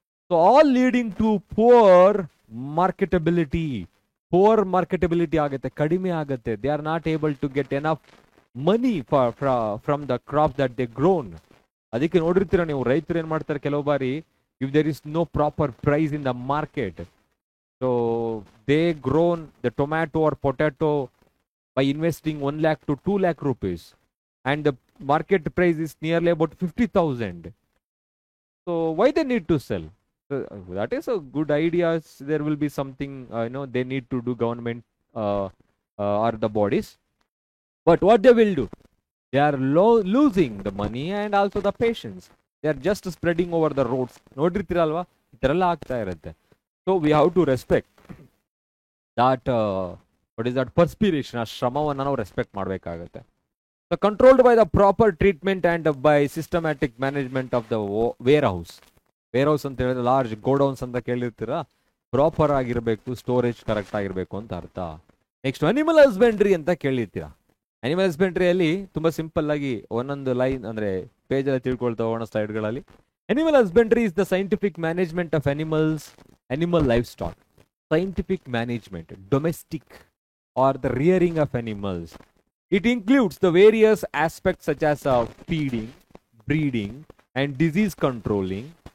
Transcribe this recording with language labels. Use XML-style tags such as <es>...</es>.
<en>So all leading to poor marketability.</en> <kn>Poor marketability ಆಗುತ್ತೆ, ಕಡಿಮೆ ಆಗುತ್ತೆ.</kn> <en>They are not able to get enough money from the crops that they grown.</en> <kn>ಅದಕ್ಕೆ ನೋಡಿರ್ತೀರ ನೀವು, ರೈತರು ಏನ್ ಮಾಡ್ತಾರೆ ಕೆಲವು ಬಾರಿ,</kn> <en>If there is no proper price in the market, so they grown the tomato or potato by investing 1 lakh to 2 lakh rupees and the market price is nearly about 50,000. So why they need to sell? So, that is a good idea. There will be something they need to do, government or the bodies, but what they will do, they are losing the money and also the patience. They are just spreading over the roads.</en> <kn>ನೋಡಿರ್ತೀರಲ್ವಾ, ಈ ಥರ ಎಲ್ಲ ಆಗ್ತಾ ಇರುತ್ತೆ.</kn> <en>So we have to respect that what is that perspiration,</en> <kn>ಆ ಶ್ರಮವನ್ನು ನಾವು respect ಮಾಡಬೇಕಾಗುತ್ತೆ.</kn> <en>So controlled by the proper treatment and by systematic management of the warehouse.</en> <kn>Warehouse ಅಂತ ಹೇಳಿದ್ರೆ ಲಾರ್ಜ್ ಗೋಡೌನ್ಸ್ ಅಂತ ಕೇಳಿರ್ತೀರಾ, ಪ್ರಾಪರ್ ಆಗಿರಬೇಕು, ಸ್ಟೋರೇಜ್ ಕರೆಕ್ಟ್ ಆಗಿರಬೇಕು ಅಂತ ಅರ್ಥ. ನೆಕ್ಸ್ಟ್, ಅನಿಮಲ್ ಹಸ್ಬೆಂಡ್ರಿ ಅಂತ ಕೇಳಿರ್ತೀರಾ. ಅನಿಮಲ್ ಹಸ್ಬೆಂಡ್ರಿಯಲ್ಲಿ ತುಂಬಾ ಸಿಂಪಲ್ ಆಗಿ ಒಂದೊಂದು ಲೈನ್ ಅಂದ್ರೆ ಪೇಜ್ ಅಲ್ಲಿ ತಿಳ್ಕೊಳ್ತಾ ಹೋಗೋಣ ಸ್ಲೈಡ್ಗಳಲ್ಲಿ.</kn> <en>Animal husbandry is the scientific management of animal life stock. Scientific management, domestic or the rearing of animals. It includes the various aspects such as feeding, breeding, and disease controlling.</en>